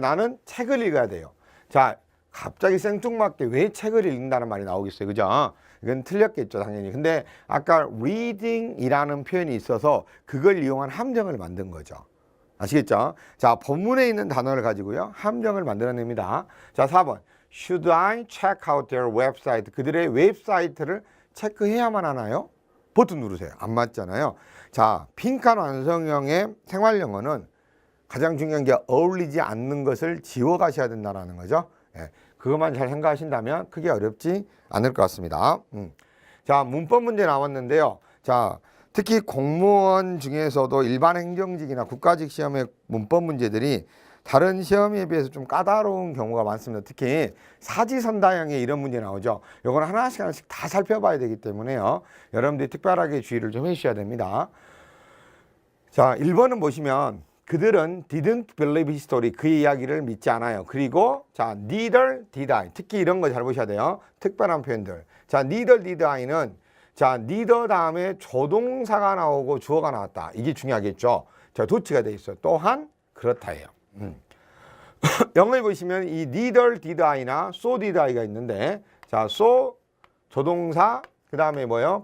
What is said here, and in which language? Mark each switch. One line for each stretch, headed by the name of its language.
Korean: 나는 책을 읽어야 돼요. 자, 갑자기 생뚱맞게 왜 책을 읽는다는 말이 나오겠어요. 그죠? 이건 틀렸겠죠, 당연히. 근데 아까 reading이라는 표현이 있어서 그걸 이용한 함정을 만든 거죠. 아시겠죠? 자, 본문에 있는 단어를 가지고요. 함정을 만들어냅니다. 자, 4번.
English: Should I check out their website?
Korean: 그들의 웹사이트를 체크해야만 하나요? 버튼 누르세요. 안 맞잖아요. 자, 빈칸 완성형의 생활영어는 가장 중요한 게 어울리지 않는 것을 지워가셔야 된다는 거죠. 예, 그것만 잘 생각하신다면 크게 어렵지 않을 것 같습니다. 자, 문법 문제 나왔는데요. 자, 특히 공무원 중에서도 일반 행정직이나 국가직 시험의 문법 문제들이 다른 시험에 비해서 좀 까다로운 경우가 많습니다. 특히 사지선다형의 이런 문제 나오죠. 이건 하나씩 다 살펴봐야 되기 때문에요. 여러분들이 특별하게 주의를 좀 해주셔야 됩니다. 자, 1번은 보시면 그들은
English: didn't believe his story.
Korean: 그의 이야기를 믿지 않아요. 그리고 자,
English: neither did I.
Korean: 특히 이런 거 잘 보셔야 돼요. 특별한 표현들. 자,
English: neither did I
Korean: 는 자, neither 다음에 조동사가 나오고 주어가 나왔다. 이게 중요하겠죠. 자, 도치가 돼 있어요. 또한 그렇다예요. 영어에 보시면 이
English: neither did I
Korean: 나
English: so did I
Korean: 가 있는데 자, so 조동사 그 다음에 뭐예요?